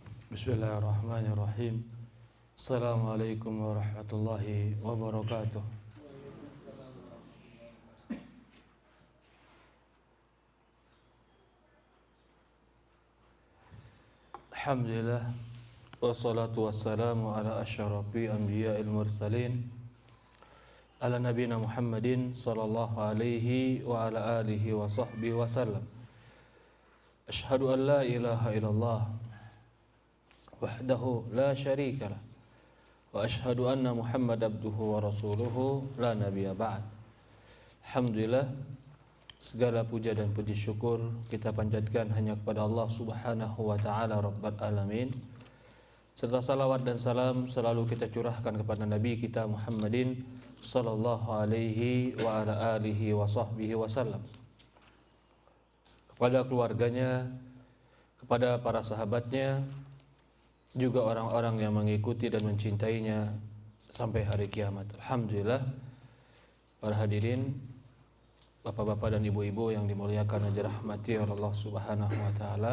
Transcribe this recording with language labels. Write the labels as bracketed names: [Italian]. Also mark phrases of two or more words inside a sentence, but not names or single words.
[Arabic] بسم الله الرحمن الرحيم. السلام عليكم ورحمة الله وبركاته. الحمد لله، والصلاة والسلام على أشرف أنبياء المرسلين، على نبينا محمد صلى الله عليه وعلى آله وصحبه وسلم. أشهد أن لا إله إلا الله وحده لا شريك له، وأشهد أن محمدا عبده ورسوله لا نبي بعد. [Indonesian] Alhamdulillah, segala puja dan puji syukur kita panjatkan hanya kepada Allah [Arabic] سبحانه وتعالى رب العالمين. [Indonesian] Serta salawat dan salam selalu kita curahkan kepada Nabi kita Muhammadin [Arabic] صلى الله عليه وعلى آله وصحبه وسلم, [Indonesian] kepada keluarganya, kepada para sahabatnya, juga orang-orang yang mengikuti dan mencintainya sampai hari kiamat. Alhamdulillah, para hadirin, bapak-bapak dan ibu-ibu yang dimuliakan dan dirahmati oleh Allah [Arabic] سبحانه وتعالى.